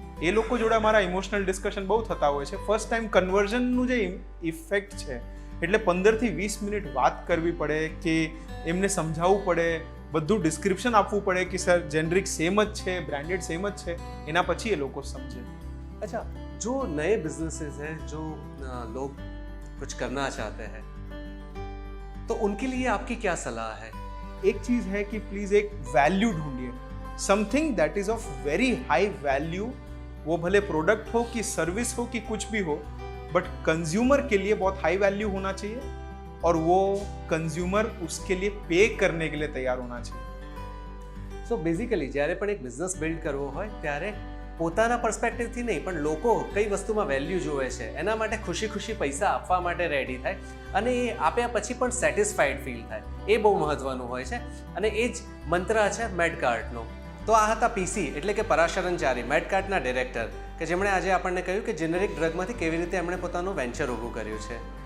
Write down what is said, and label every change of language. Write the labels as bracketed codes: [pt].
[gu] એ લોકો જોડે અમારા ઇમોશનલ ડિસ્કશન બહુ થતા હોય છે. ફર્સ્ટ ટાઈમ કન્વર્ઝનનું જે ઇફેક્ટ છે, એટલે 15થી 20 મિનિટ વાત કરવી પડે, કે એમને સમજાવવું પડે, બધું ડિસ્ક્રિપ્શન આપવું પડે કે સર જેનરિક સેમ જ છે, બ્રાન્डेड सेम જ છે, એના પછી એ લોકો સમજે. [hi] अच्छा, जो नए बिजनेसेस हैं, जो लोग कुछ करना चाहते हैं, तो उनके लिए आपकी क्या सलाह है? एक चीज़ है कि प्लीज़ एक वैल्यू ढूंढिए, [en] Something that is of very high value. [hi] वो भले प्रोडक्ट हो कि सर्विस हो कि कुछ भी हो, बट कंज्यूमर के लिए बहुत हाई वैल्यू होना चाहिए और वो कंज्यूमर उसके लिए पे करने के लिए तैयार होना चाहिए. [gu] સો બેઝિકલી જ્યારે પણ એક બિઝનેસ બિલ્ડ કરવો હોય ત્યારે પોતાના પર્સપેક્ટિવથી નહીં, પણ લોકો કઈ વસ્તુમાં વેલ્યુ જોવે છે એના માટે ખુશી ખુશી પૈસા આપવા માટે રેડી થાય, અને એ આપ્યા પછી પણ સેટિસ્ફાઈડ ફીલ થાય, એ બહુ મહત્વનું હોય છે. અને એ જ મંત્ર છે મેડકાર્ટનો. તો આ હતા પીસી એટલે કે પરાશરણચારી, મેડકાર્ટના ડિરેક્ટર, કે જેમણે આજે આપણને કહ્યું કે જેનેરિક ડ્રગમાંથી કેવી રીતે એમણે પોતાનું વેન્ચર ઊભું કર્યું છે.